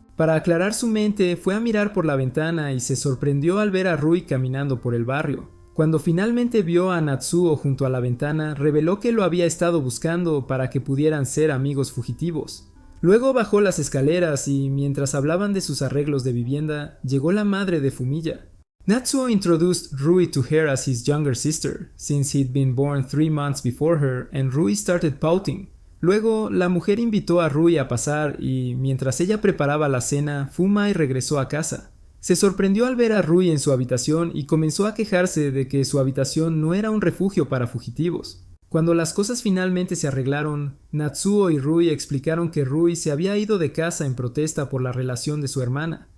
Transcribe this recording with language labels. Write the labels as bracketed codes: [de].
[es] Para aclarar su mente, fue a mirar por la ventana y se sorprendió al ver a Rui caminando por el barrio. Cuando finalmente vio a Natsuo junto a la ventana, reveló que lo había estado buscando para que pudieran ser amigos fugitivos. Luego bajó las escaleras y, mientras hablaban de sus arreglos de vivienda, llegó la madre de Fumiya. [en] Natsuo introduced Rui to her as his younger sister, since he'd been born 3 months before her, and Rui started pouting. [es] Luego, la mujer invitó a Rui a pasar y, mientras ella preparaba la cena, Fumai regresó a casa. Se sorprendió al ver a Rui en su habitación y comenzó a quejarse de que su habitación no era un refugio para fugitivos. Cuando las cosas finalmente se arreglaron, Natsuo y Rui explicaron que Rui se había ido de casa en protesta por la relación de su hermana.